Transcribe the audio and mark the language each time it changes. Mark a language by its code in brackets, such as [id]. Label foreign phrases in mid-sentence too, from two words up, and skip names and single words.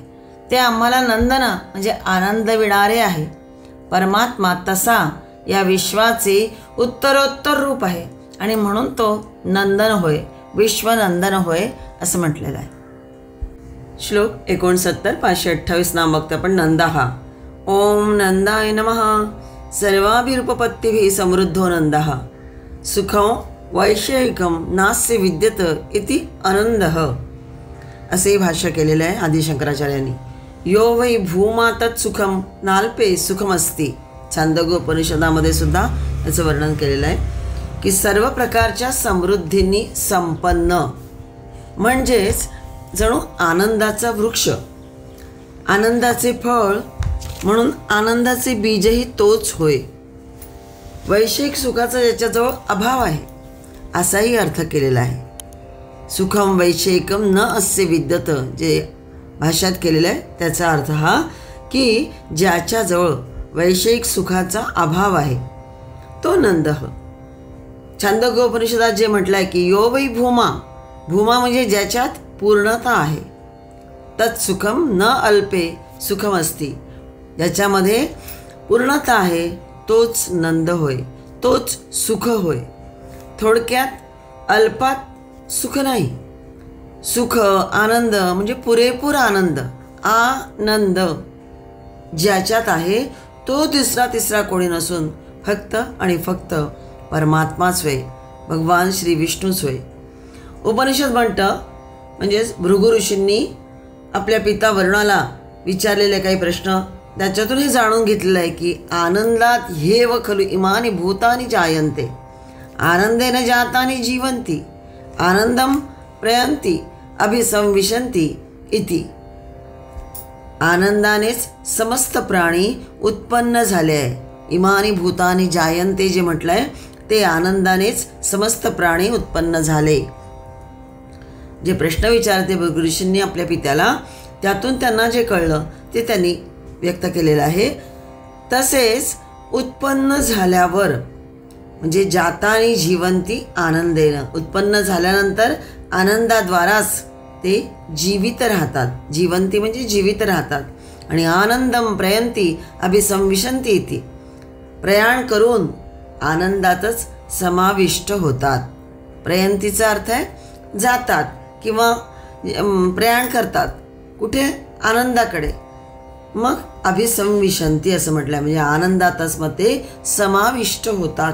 [mr] ते आम्हाला नंदन म्हणजे आनंद विणारे आहे. परमात्मा तसा या विश्वाचे उत्तरोत्तर रूप आहे आणि म्हणून तो नंदन होय, विश्वनंदन होय असं म्हटलेलं आहे. श्लोक 69 528 नाम बघतो आपण. नंदः. [sa] ओम नंदाय नमः. सर्वाभिरुपपत्तिभिः समृद्धो नंदः. सुखं वैषयिकं नास्य विद्यत इति आनंदः. [mr] असे भाष्य केलेलं आहे आदिशंकराचार्यांनी. [sa] यो वै भूमा तत् सुखम नाल्पे सुखमस्ती. [mr] छांदोग्योपनिषदामध्ये सुद्धा याचं वर्णन केलेलं आहे की सर्व प्रकारच्या समृद्धींनी संपन्न म्हणजेच जणू आनंदाचा वृक्ष, आनंदाचे फळ म्हणून आनंदाचे बीजही तोच होय. वैश्विक सुखाचा ज्याच्याजवळ अभाव आहे असाही अर्थ केलेला आहे. [sa] सुखम वैषयिकम न अस्य विद्यत [mr] जे भाष्यात केलेलं आहे त्याचा अर्थ हा की ज्याच्याजवळ वैषयिक सुखाचा अभाव आहे तो नंदः. छांदोग्योपनिषदात जे म्हटलं आहे की [sa] यो वै भूमा. [mr] भूमा म्हणजे ज्याच्यात पूर्णता आहे. [sa] तत् सुखम न अल्पे सुखम असती. [mr] ज्याच्यामध्ये पूर्णता आहे तोच नंद होय, तोच सुख होय. थोडक्यात अल्पात सुख नाही. सुख आनंद म्हणजे पुरेपूर आनंद, आनंद ज्याच्यात आहे तो तिसरा कोणी नसून फक्त आणि फक्त परमात्माच होय, भगवान श्री विष्णूच होय. उपनिषद म्हणतं म्हणजेच भृगु ऋषींनी आपल्या पिता वरुणाला विचारलेले काही प्रश्न त्याच्यातून हे जाणून घेतलेलं आहे की [sa] आनंदात ह्येव खलु इमानि भूतानि जायन्ते आनंदेन जातानि जीवन्ति आनंदम प्रयन्ति अभिसंविशन्ति इति. [mr] आनंदानेच समस्त प्राणी उत्पन्न झाले आहे. [sa] इमानी भूतानी जायन्ते [mr] जे म्हटलंय ते आनंदानेच समस्त प्राणी उत्पन्न झाले. जे प्रश्न विचारते भृगु ऋषींनी आपल्या पित्याला त्यातून त्यांना जे कळलं ते त्यांनी व्यक्त केलेलं आहे. तसेच उत्पन्न झाल्यावर म्हणजे [sa] जातानी जीवंती आनंदेनं, [mr] उत्पन्न झाल्यानंतर आनंदाद्वाराच ते जीवित राहतात. जीवंती म्हणजे जीवित राहतात. [sa] आणि आनंदम प्रयंती अभिसंविशंती इति. [mr] प्रयाण करून आनंदातच समाविष्ट होतात. प्रयंतीचा अर्थ आहे जातात किंवा प्रयाण करतात. कुठे? आनंदाकडे. मग अभिसंविशंती असं म्हटलं म्हणजे आनंदातच मग ते समाविष्ट होतात.